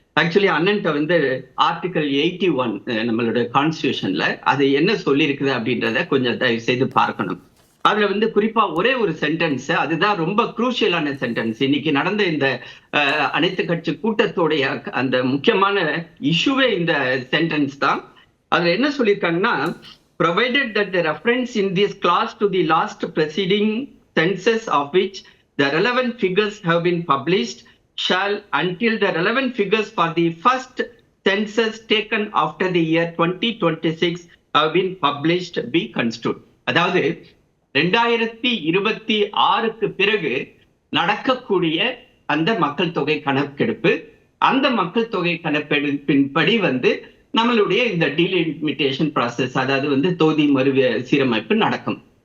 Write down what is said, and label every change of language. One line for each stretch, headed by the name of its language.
Tamil: Actually அண்ணன்ட்ட வந்து article 81 நம்மளுடைய கான்ஸ்டியூஷன்ல அது என்ன சொல்லியிருக்குது அப்படின்றத கொஞ்சம் தயவு செய்து பார்க்கணும். அதுல வந்து குறிப்பா ஒரே ஒரு சென்டென்ஸ், அதுதான் ரொம்ப குரூஷியலான சென்டென்ஸ். இன்னைக்கு நடந்த இந்த அனைத்து கட்சி கூட்டத்தோடைய அந்த முக்கியமான இஷ்யூவே இந்த சென்டென்ஸ் தான். அதுல என்ன சொல்லியிருக்காங்கன்னா,
English: provided that the reference in this clause to the last preceding census of which the relevant figures have been published shall until the relevant figures for the first census taken after the year 2026 have been published be construed.
Tamil: அதாவது 2026க்கு பிறகு நடக்கக்கூடிய அந்த மக்கள் தொகை கணக்கெடுப்பு, அந்த மக்கள் தொகை கணக்கெடுப்பின்படி வந்து நம்மளுடைய இந்த டீலிமிட்டேஷன் ப்ராசஸ், அதாவது வந்து தொகுதி மறு சீரமைப்பு நடக்கும்.